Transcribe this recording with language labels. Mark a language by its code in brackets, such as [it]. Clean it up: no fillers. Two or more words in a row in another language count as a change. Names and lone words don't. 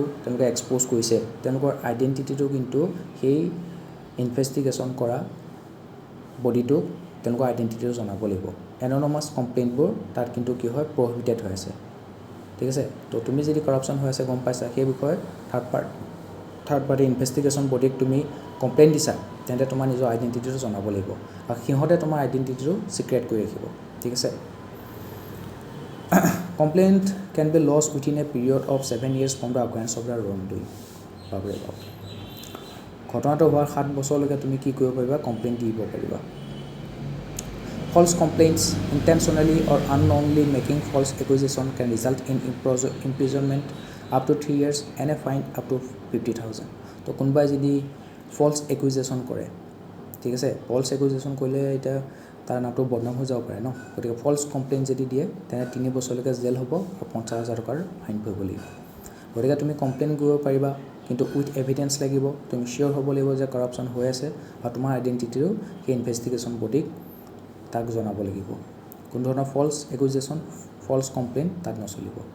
[as] তেওঁলোকে এক্সপ'জ কৰিছে তেওঁলোকৰ আইডেণ্টিটিটো কিন্তু সেই ইনভেষ্টিগেশ্যন কৰা বডিটোক তেওঁলোকৰ আইডেণ্টিটিটো জনাব লাগিব [en] anonymous complaints [as] তাত কিন্তু কি হয় প্ৰহিবিটেড হৈ আছে ঠিক আছে তো তুমি যদি কৰাপশ্যন হৈ আছে গম পাইছা সেই বিষয়ে [en] third party investigation body [as] তুমি কমপ্লেইন দিছা তেন্তে তোমাৰ নিজৰ আইডেণ্টিটিটো জনাব লাগিব আৰু সিহঁতে তোমাৰ আইডেণ্টিটিটো ছিক্ৰেট কৰি ৰাখিব ঠিক আছে [en] complaint can be lodged within a period of 7 years from the occurrence of the wrong doing [as] বাবৰে বাপ ঘটনাটো হোৱাৰ 7 বছৰলৈকে তুমি কি কৰিব পাৰিবা কমপ্লেইন দিব পাৰিবা [en] False complaints, intentionally or unknowingly making false accusation can result in imprisonment up to 3 years and a fine up to 50,000. [as] তো কোনোবাই যদি [en] false accusation [as] কৰে ঠিক আছে [en] false accusation [as] কৰিলে এটা তাৰ নামটো বদনাম হৈ যাব পাৰে ন গতিকে [en] false complaint [as] যদি দিয়ে তেনে 3 বছৰলৈকে জেল হ'ব আৰু 50,000 টকাৰ ফাইন ভৰিব লাগিব গতিকে তুমি কমপ্লেইন কৰিব পাৰিবা কিন্তু [en] with evidence [as] লাগিব তুমি শিওৰ হ'ব লাগিব যে কৰাপশ্যন হৈ আছে আৰু তোমাৰ আইডেণ্টিটিটো সেই [en] investigation body [as] তাক জনাব লাগিব কোনো ধৰণৰ [en] false accusation false complaint [as] তাত নচলিব